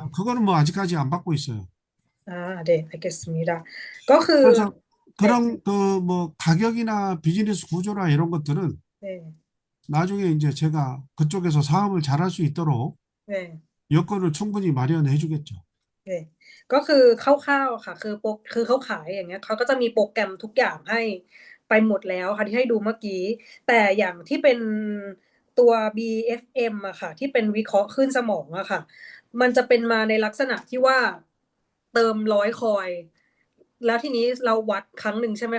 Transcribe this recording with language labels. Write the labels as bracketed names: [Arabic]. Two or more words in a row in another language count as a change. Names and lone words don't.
[Korean] 그거는 뭐 아직까지 안 받고 있어요. 네, 알겠습니다. [Thai] ก็คือ [Korean] 그래서 그런 그 뭐 가격이나 비즈니스 구조나 이런 것들은 네. 나중에 이제 제가 그쪽에서 사업을 잘할 수 있도록 네. 여건을 충분히 마련해 주겠죠. [Thai] ก็คือคร่าวๆค่ะคือเขาขายอย่างเงี้ยเขาก็จะมีโปรแกรมทุกอย่างให้ไปหมดแล้วค่ะที่ให้ดูเมื่อกี้แต่อย่างที่เป็นตัว BFM อะค่ะที่เป็นวิ เคราะห์คลื่นสมองอะค่ะมันจะเป็นมาในลักษณะที่ว่าเติม100 คอยแล้วทีนี้เราวัดครั้งหนึ่งใช่ไหม